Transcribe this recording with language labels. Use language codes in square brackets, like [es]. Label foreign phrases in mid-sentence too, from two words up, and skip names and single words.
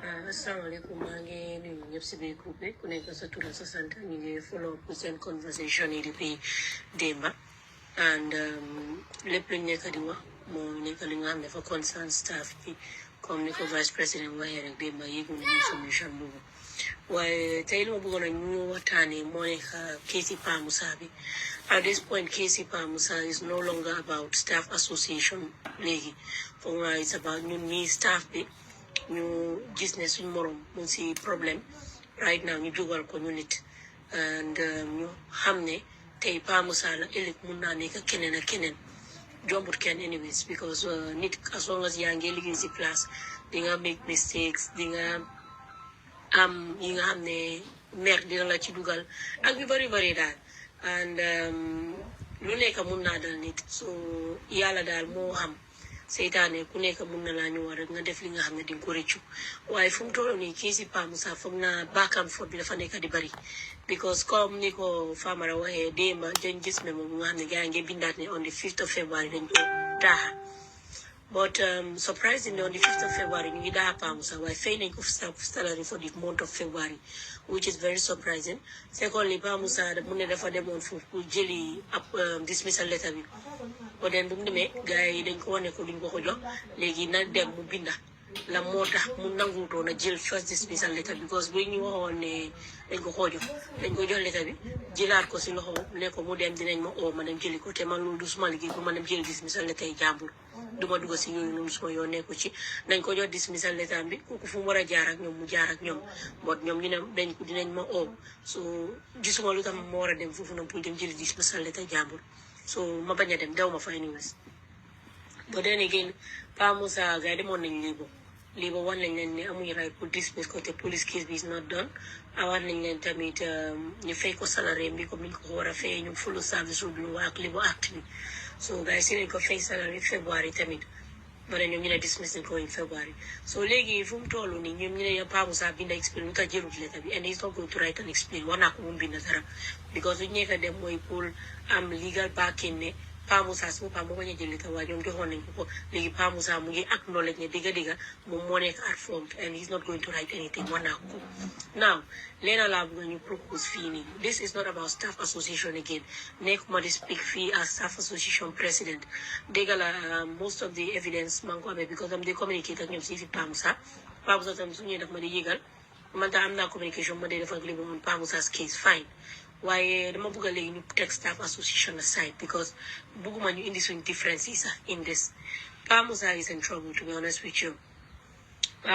[wo] Assalamualaikum, mangi ni ñep ci biir groupe bi ku nekk sa tur sa sant ñu ngi [en] follow up [wo] seen conversation yi depuis démba and lépp lu nekk di wax moo nekk li nga xam ne dafa [en] concern staff [wo] bi comme ni ko [fr] vice président [wo] waxee rek démba yéegu nañu solution boobu waaye tey lu ma bëggoon a ñu waxtaanee moo nekk Keesi Pa Musa bi [en] at this point [wo] Keesi Pa Musa [en] is no longer about staff association [wo] léegi foog naa [en] it's about [wo] ñun ñii staff bi ñu gis ne suñ morom mu si problème [en] right now [wo] ñu jógal ko ñu nit and ñu xam ne tey Pa Musa la ëllëg mun naa nekk keneen ak keneen jombut kenn anyways because nit [en] as long as [wo] yaa ngi liggéey si place di nga [en] make mistakes [wo] di nga am yi nga xam ne mer dina la ci dugal ak yu bari bari daal and lu nekk mun naa dal nit so yàlla daal moo xam seytaane ku nekk mun na laa ñëw rek nga def li nga xam ne di nga ko rëccu waaye fu mu toll nii Keesi Pa Musa foog naa [en] back and forth [wo] bi dafa nekk di bari because comme ni ko Famara waxee démba dañ gis ne moom nga xam ne gars yi ngi bindaat ne [en] on the 5th of February [wo] dañ ko daaxa [en] but surprisingly on the 5th of February [wo] ñu ngi daaxa Pa Musa waaye fay nañ ko [en] salary for the month of February which is very surprising secondly [wo] Pa Musa mu ne dafa demoon foofu pour jëli ab [en] dismissal letter [wo] bi [en] but then [wo] bu mu demee gars yi dañ ko wane ko duñ ko ko jox léegi na dem mu binda la moo tax mu nanguutoon a jël [en] first dismissal letter because [wo] bu ñu waxoon ne dañ ko koo jox dañ ko jox letter bi jëlaat ko si loxo ne ko mu dem dinañ ma oo ma dem jëli ko te man loolu du suma liggéey bu ma dem jëli [en] dismissal letter [wo] yi jàmbur duma dugg si yooyu noonu suma yoon nekku ci nañ ko jox [en] dismissal letter [wo] bi kooku fu mu war a jaar ak ñoom mu jaar ak ñoom but ñoom ñu ne dañ ko dinañ ma oo so gisuma lu tax ma war a dem foofu noonu pour dem jëli [en] dismissal letter [wo] jàmbur so ma bañ a dem dew ma fa anyways [en] but then again [wo] Pa Musa gars yi demoon nañ lii ba wan nañ leen ne amuñu right pour dismiss ko te [en] police case [wo] bi [en] is not done [wo] awaat nañ leen tamit ñu fay ko salary bi comme niñ ko war a fay ñu [en] full service review [wo] ak li bu act bi so gars yi si lañ ko fay [en] salary February [wo] tamit ma ne ñoom ñu ne dismiss nañ ko [en] in February [wo] so léegi fu mu toll nii ñoom ñu ne Pa Musa binda explain lu tax jërut letter bi and [en] he's not going to write an explain [wo] war naa ko mu binda dara because lu ñu nekk dem mooy pour am [en] legal backing [wo] ne Pa Musa si boppam moo bañ a jël letter waaye ñoom joxoon nañ ko léegi Pa Musa mu ngi acknowledge ne dëgga moom moo nekk [en] at fault and he's not going to write anything [wo] war naa ko now leena laa bëgg ñu propose fii nii [en] this is not about staff association again [wo] nekkuma di speak fii [en] as staff association president [wo] dëgga la [en] most of the evidence [wo] maa ngi ko amee because am di communicate ak ñoom si fi Pa Musa tam su ñëwee daf ma di yëgal man tam am naa communication ma dee def ak li mu [en] Pa Musa's case fine [wo] waaye dama bëgg a léegi ñu teg [en] staff association aside because [wo] bëgguma ñu indi suñ [en] differences in this Pa Musa is in trouble to be honest with you Pa